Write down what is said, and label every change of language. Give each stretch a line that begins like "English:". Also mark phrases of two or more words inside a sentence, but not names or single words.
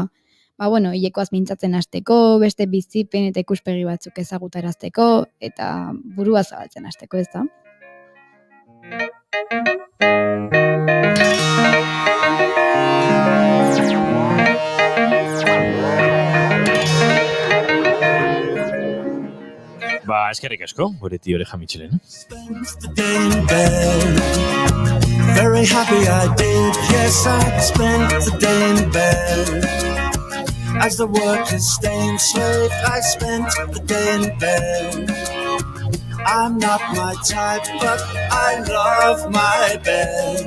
Basque: Hilekoaz mintzatzen hasteko, beste bizipen eta ikuspegi batzuk ezagutarazteko, eta burua zabaltzen hasteko, ez da? Eskerrik asko, goreti Oreja Mitxelen.
English: Very happy I did, yes I spent the day in bed. As the workers stay enslaved, I spent the day in bed. I'm not my type, but I love my bed.